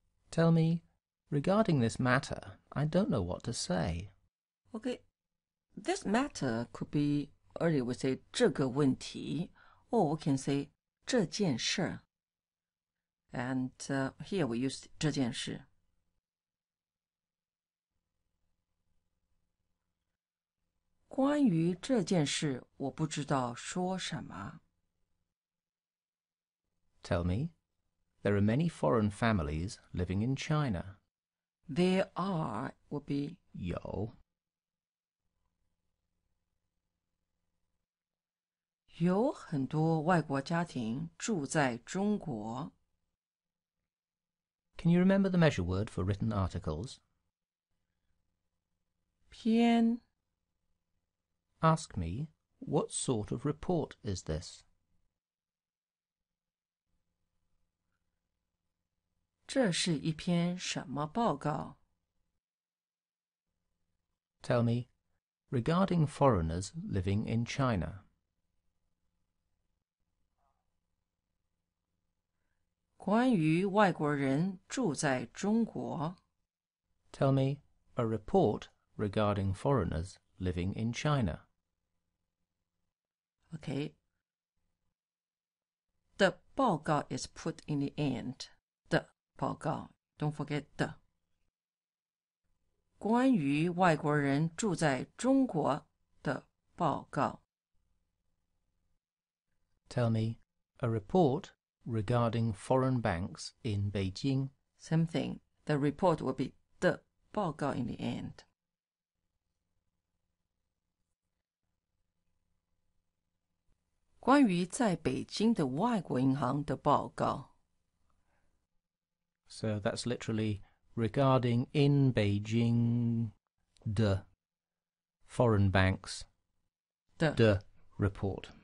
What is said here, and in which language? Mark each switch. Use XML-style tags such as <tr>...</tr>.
<en>Tell me, regarding this matter, I don't know what to say. Okay, this matter could be, earlier we say</en> <zh>这个问题,</zh> <en>or we can say</en> <zh>这件事.</zh> <en>And here we use 这件事.</en> <zh>关于这件事，我不知道说什么。</zh> <en>Tell me, there are many foreign families living in China. There are would be</en> <zh>有有很多外国家庭住在中国。</zh> <en>Can you remember the measure word for written articles?</en> <zh>篇</zh> <en>Ask me, what sort of report is this?</en> <zh>这是一篇什么报告？</zh> <en>Tell me, regarding foreigners living in China.</en> <zh>关于外国人住在中国。</zh> <en>Tell me, a report regarding foreigners living in China. Okay. The 报告 is put in the end. 的报告 Don't forget 的。</en> <zh>关于外国人住在中国的报告。</zh> <en>Tell me, a report regarding foreign banks in Beijing. Same thing. The report will be 的报告 in the end.</en> <zh>关于在北京的外国银行的报告。</zh> <en>So that's literally regarding in Beijing the foreign banks the report.</en>